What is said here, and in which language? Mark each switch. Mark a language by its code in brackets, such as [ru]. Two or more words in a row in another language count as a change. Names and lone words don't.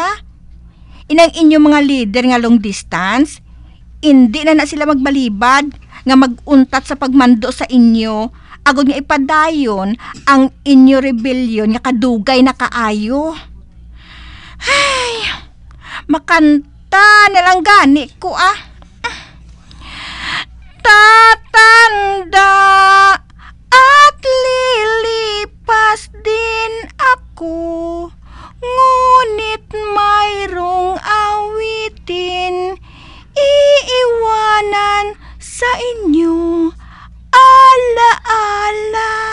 [hil] Inang inyong mga leader nga [en] long distance, [hil] hindi na sila magbalibad nga maguntat sa pagmando sa inyo, agod nga ipadayon ang inyo rebellion nga kadugay na kaayo. Ay, makanta na lang gani ko [tl] Tatanda at lilipas din ako, ngunit mayroong awitin iiwanan sa inyo alaala.